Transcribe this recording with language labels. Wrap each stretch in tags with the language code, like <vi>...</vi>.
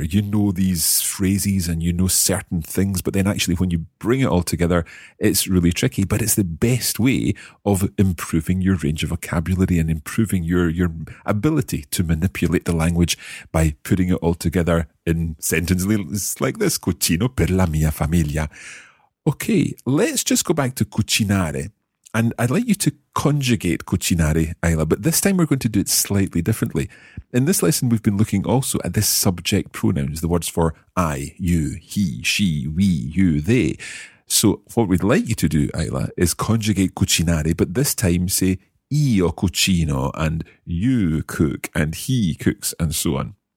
<en>You know these phrases and you know certain things, but then actually when you bring it all together, it's really tricky. But it's the best way of improving your range of vocabulary and improving your ability to manipulate the language by putting it all together in sentences like this.</en> <it>Cucino per la mia famiglia.</it> <en>Okay, let's just go back to cucinare. And I'd like you to conjugate cucinare, Ayla, but this time we're going to do it slightly differently. In this lesson, we've been looking also at the subject pronouns, the words for I, you, he, she, we, you, they. So what we'd like you to do, Ayla, is conjugate cucinare, but this time say</en> <it>io cucino</it> <en>and you cook and he cooks and so on.</en>